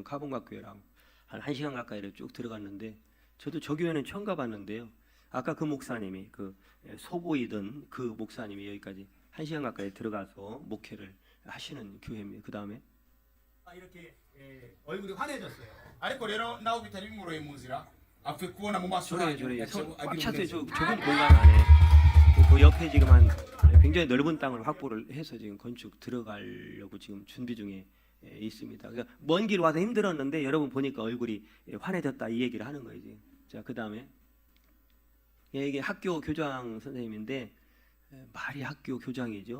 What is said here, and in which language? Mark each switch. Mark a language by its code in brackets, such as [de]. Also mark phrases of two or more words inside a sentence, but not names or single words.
[ko] 카본각 교회라고. 한 1시간 가까이를 쭉 들어갔는데, 저도 저 교회는 처음 가봤는데요. 아까 그 목사님이 그 소보이던 그 목사님이 여기까지 1시간 가까이 들어가서 목회를 하시는 교회입니다. 그 다음에 이렇게 얼굴이 환해졌어요. [rw] ariko rero naho bitari bimworoheye mu nzira apfuye kubona mu maso [ko] 저래 [rw] yaciye [ko] 꽉 [rw] agira [ko] 찼어요. 저 [rw] umunezero. [ko] 좁은 공간 안에 그 옆에 지금 한 굉장히 넓은 땅을 확보를 해서 지금 건축 들어가려고 지금 준비 중에 있습니다. 그러니까 먼 길 와서 힘들었는데 여러분 보니까 얼굴이 환해졌다 이 얘기를 하는 거예요 지금. 자 그 다음에 이게 학교 교장 선생님인데 말이 학교 교장이죠.